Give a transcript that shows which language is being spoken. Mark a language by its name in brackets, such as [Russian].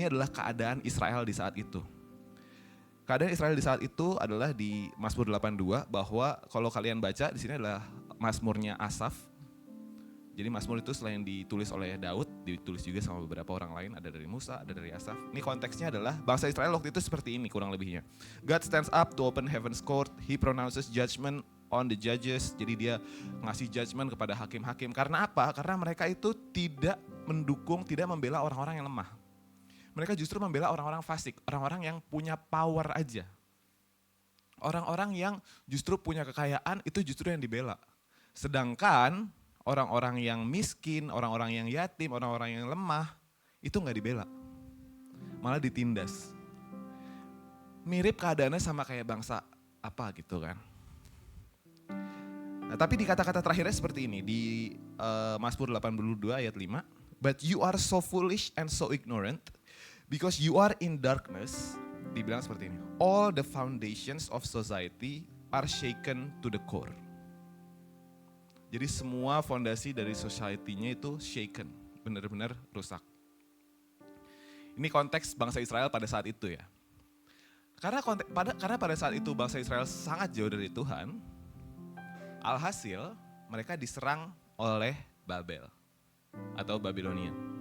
[Indonesian] Ini adalah keadaan Israel di saat itu. Keadaan Israel di saat itu adalah di Mazmur 82 bahwa kalau kalian baca di sini adalah Mazmurnya Asaf. Jadi Mazmur itu selain ditulis oleh Daud, ditulis juga sama beberapa orang lain, ada dari Musa, ada dari Asaf. Ini konteksnya adalah bangsa Israel waktu itu seperti ini kurang lebihnya. [English] God stands up to open heaven's court, he pronounces judgment on the judges. [Indonesian] Jadi dia ngasih judgment kepada hakim-hakim. Karena apa? Karena mereka itu tidak mendukung, tidak membela orang-orang yang lemah. Mereka justru membela orang-orang fasik, orang-orang yang punya power aja. Orang-orang yang justru punya kekayaan itu justru yang dibela. Sedangkan orang-orang yang miskin, orang-orang yang yatim, orang-orang yang lemah itu nggak dibela. Malah ditindas. Mirip keadaannya sama kayak bangsa apa gitu kan. Nah, tapi di kata-kata terakhirnya seperti ini di Mazmur 82 ayat 5. [English] But you are so foolish and so ignorant. Because you are in darkness, [Indonesian] dibilang seperti ini. [English] All the foundations of society are shaken to the core. [Indonesian] Jadi semua fondasi dari society-nya itu shaken, benar-benar rusak. Ini konteks bangsa Israel pada saat itu ya. Karena pada saat itu bangsa Israel sangat jauh dari Tuhan, alhasil mereka diserang oleh Babel atau Babilonia.